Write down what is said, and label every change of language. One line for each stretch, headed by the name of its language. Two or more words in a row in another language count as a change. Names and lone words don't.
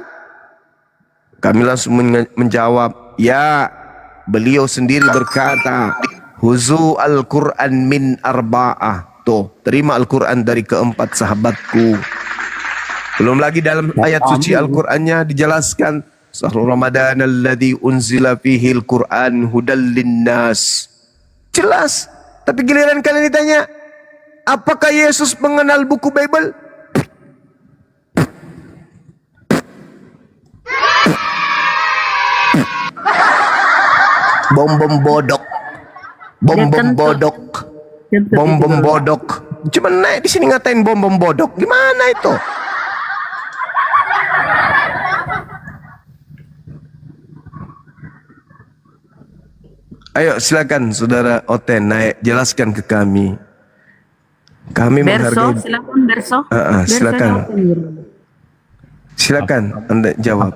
Indonesian: Kami langsung menjawab, ya. Beliau sendiri berkata,
Arabic: خذوا القرآن من أربعة.
Indonesian: Tuh, terima Al-Quran dari keempat sahabatku. Belum lagi dalam ayat suci Al-Qurannya dijelaskan,
Arabic: شهر رمضان الذي أنزل فيه القرآن هدى للناس.
Indonesian: Jelas. Tapi giliran kalian ditanya, apakah Yesus mengenal buku Bible? Bom-bom bodok. Bom-bom bodok. Bom-bom bodok. Cuma naik di sini ngatain bom-bom bodok. Gimana itu? Ayo silakan saudara Oten naik, jelaskan ke kami. Kami menghargai. Silakan Berso. Silakan. Silakan Anda jawab.